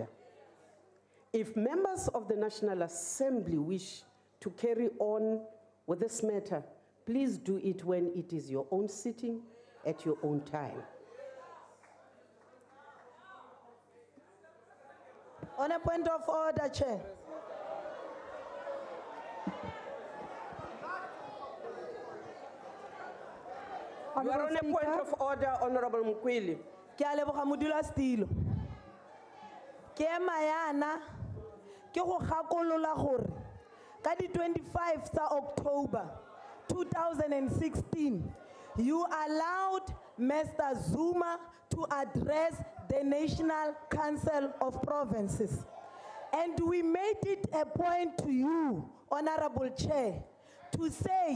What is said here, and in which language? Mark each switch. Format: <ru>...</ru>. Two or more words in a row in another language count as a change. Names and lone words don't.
<en>If members of the National Assembly wish to carry on with this matter, please do it when it is your own sitting at your own time. On a point of order, Chair. You are on a point of order, Honorable Mkwili.</en> <tn>Ke a leboga modula stilo. Ke mayana ke go gakolola gore ka di 25 tsa October 2016</tn> <en>you allowed Mr. Zuma to address the National Council of Provinces, and we made it a point to you, Honorable Chair, to say,</en>